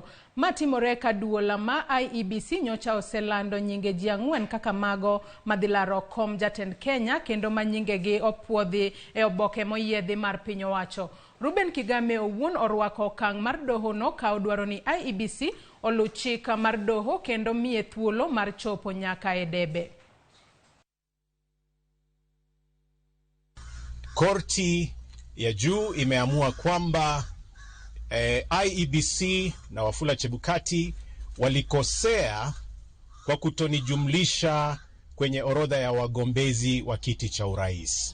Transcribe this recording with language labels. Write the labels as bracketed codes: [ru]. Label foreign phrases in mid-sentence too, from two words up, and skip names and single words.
[luo] Matimore ka duola ma IEBC nyocha oselando nyinge ji 4 kaka mago madhilaro kom jatend Kenya kendo ma nyinge gi opuodhi e oboke moyiedhi mar piny owacho. Ruben Kigame owuon orwako okang' mar doho no ka odwaro ni IEBC olu chik mar doho kendo miye thuolo mar chopo nyaka e debe. [sw] Korti ya juu imeamua kwamba IEBC na Wafula Chebukati walikosea kwa kutonijumlisha kwenye orodha ya wagombezi wa kiti cha urais.